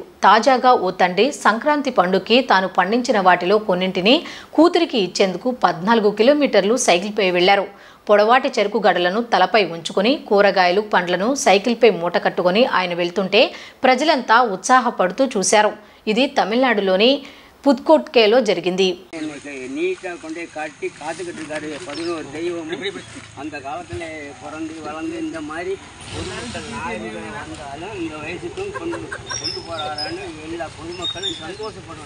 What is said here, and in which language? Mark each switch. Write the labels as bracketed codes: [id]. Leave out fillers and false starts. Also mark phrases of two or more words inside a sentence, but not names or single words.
[te] తాజాగా ఓ తండ్రి సంక్రాంతి పండుగకి తాను పండించిన వాటిలో కొన్నింటిని కూతురికి ఇచ్చేందుకు 14 కిలోమీటర్లు సైకిల్పై వెళ్లారు. పొడవాటి చెరుకు గడలను తలపై ఉంచుకుని కూరగాయలు, పండ్లను సైకిల్పై మూట కట్టుకుని ఆయన వెళ్తుంటే ప్రజలంతా ఉత్సాహపడుతూ చూశారు. ఇది తమిళనాడులోని புதுக்கோட்டையிலோ జరిగింది. [ta] நீட்டாக கொண்டே காட்டி காத்துக்கிட்டு இருக்காரு 11 தெய்வம். அந்த காலத்தில் பிறந்து வளர்ந்து இந்த மாதிரி பொதுமக்கள் நாயகர்கள் வந்தாலும் இந்த வயசுக்கும் கொண்டு போகிறாரான்னு எல்லா பொதுமக்களும் சந்தோஷப்படுவாங்க.